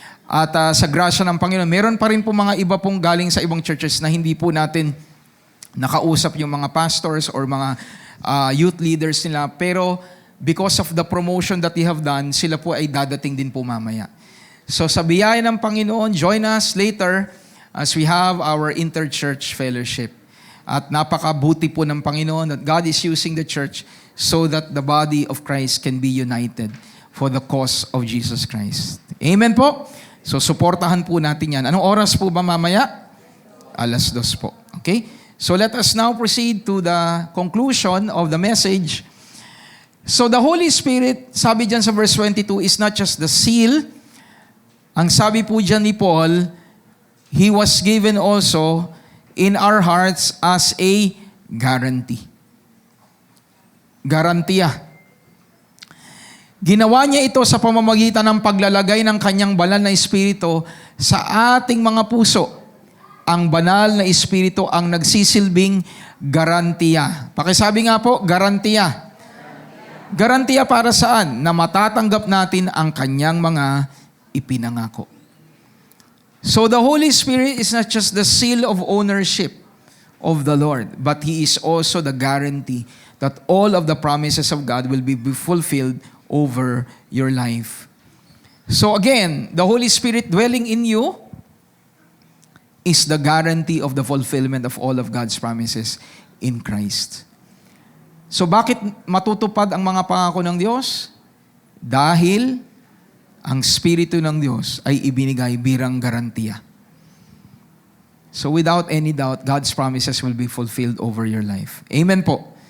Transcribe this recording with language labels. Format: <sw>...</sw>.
<tl>At sa grasya ng Panginoon, meron pa rin po mga iba pong galing sa ibang churches na hindi po natin nakausap yung mga pastors or mga youth leaders nila. Pero</tl> <en>because of the promotion that they have done,</en> <tl>sila po ay dadating din po mamaya.</tl> <en>So</en> <tl>sa biyaya ng Panginoon,</tl> <en>join us later as we have our interchurch fellowship.</en> <tl>At napakabuti po ng Panginoon</tl> <en>that God is using the church so that the body of Christ can be united for the cause of Jesus Christ.</en> <tl>Amen po? So suportahan po natin yan. Anong oras po ba mamaya? 2:00 po. Okay?</tl> <en>So let us now proceed to the conclusion of the message. So the Holy Spirit,</en> <tl>sabi dyan sa</tl> <en>verse 22, is not just the seal.</en> <tl>Ang sabi po dyan ni</tl> <en>Paul, He was given also in our hearts as a guarantee.</en> <tl>Garantiya. Ginawa niya ito sa pamamagitan ng paglalagay ng kanyang banal na Espiritu sa ating mga puso. Ang banal na Espiritu ang nagsisilbing garantiya. Pakisabi nga po, garantiya. Garantiya para saan? Na matatanggap natin ang kanyang mga ipinangako.</tl> <en>So the Holy Spirit is not just the seal of ownership of the Lord, but He is also the guarantee that all of the promises of God will be fulfilled over your life. So again, the Holy Spirit dwelling in you is the guarantee of the fulfillment of all of God's promises in Christ.</en> <tl>So bakit matutupad ang mga pangako ng Diyos? Dahil ang Espiritu ng Diyos ay ibinigay birang garantiya.</tl> <en>So without any doubt, God's promises will be fulfilled over your life. Amen po.</en>